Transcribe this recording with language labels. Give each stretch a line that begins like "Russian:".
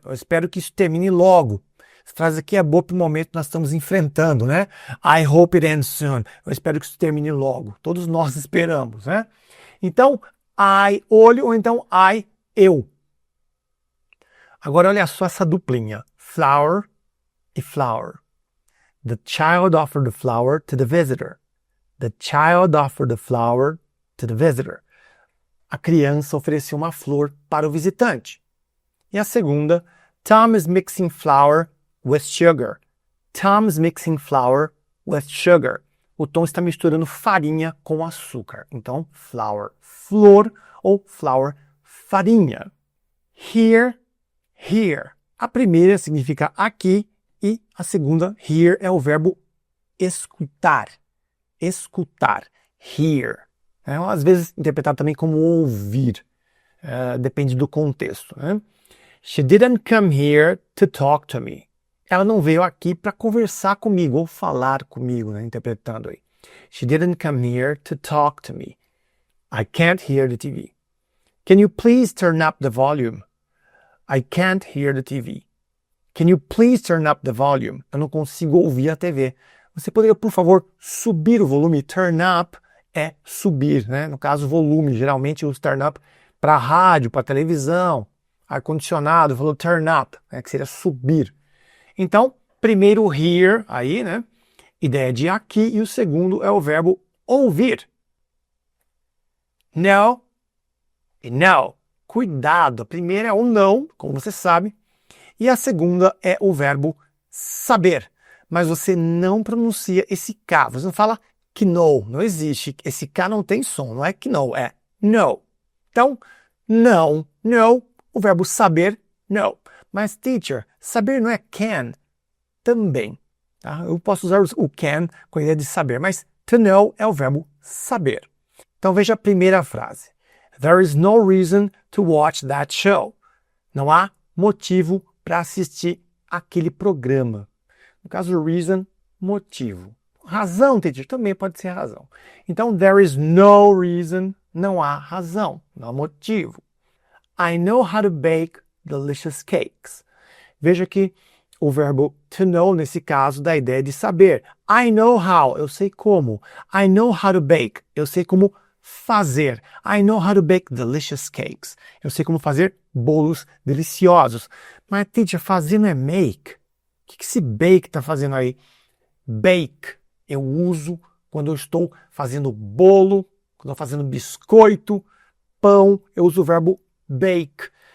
Portuguese: Eu espero que isso termine logo. Essa frase aqui é boa para o momento que nós estamos enfrentando, né?
English: I hope it ends soon.
Portuguese: Eu espero que isso termine logo. Todos nós esperamos, né? Então, I, olho, ou então I, eu. Agora olha só essa duplinha, flower e flower.
English: The child offered the flower to the visitor. The child offered the flower to the visitor.
Portuguese: A criança ofereceu uma flor para o visitante. E a segunda,
English: Tom is mixing flour with sugar. Tom is mixing flour with sugar.
Portuguese: O Tom está misturando farinha com açúcar. Então, flour, flor, ou flour, farinha. Here, here. A primeira significa aqui e a segunda, hear, é o verbo escutar. Escutar. Hear. Às vezes interpretado também como ouvir. Depende do contexto. Né?
English: She didn't come here to talk to me.
Portuguese: Ela não veio aqui para conversar comigo ou falar comigo, né? Interpretando aí.
English: She didn't come here to talk to me. I can't hear the TV. Can you please turn up the volume? I can't hear the TV. Can you please turn up the volume?
Portuguese: Eu não consigo ouvir a TV. Você poderia, por favor, subir o volume? Turn up é subir, né? No caso, volume. Geralmente eu uso turn up para rádio, para televisão, ar-condicionado. Falou turn up, né? Que seria subir. Então, primeiro hear, aí, né? Ideia de aqui. E o segundo é o verbo ouvir. No e no. Cuidado, a primeira é o não, como você sabe, e a segunda é o verbo saber. Mas você não pronuncia esse K, você não fala know, não existe. Esse K não tem som, não é know, é no. Então, não, no, o verbo saber, know. Mas, teacher, saber não é can? Também. Tá? Eu posso usar o can com a ideia de saber, mas to know é o verbo saber. Então veja a primeira frase.
English: There is no reason to watch that show.
Portuguese: Não há motivo para assistir aquele programa. No caso, reason, motivo. Razão, teacher, também pode ser razão. Então, there is no reason, não há razão, não há motivo.
English: I know how to bake delicious cakes.
Portuguese: Veja que o verbo to know, nesse caso, dá a ideia de saber. I know how, eu sei como. I know how to bake, eu sei como fazer.
English: I know how to bake delicious cakes.
Portuguese: Eu sei como fazer bolos deliciosos. Mas, teacher, fazer não é make? O que esse bake está fazendo aí? Bake, eu uso quando eu estou fazendo bolo, quando eu estou fazendo biscoito, pão, eu uso o verbo bake.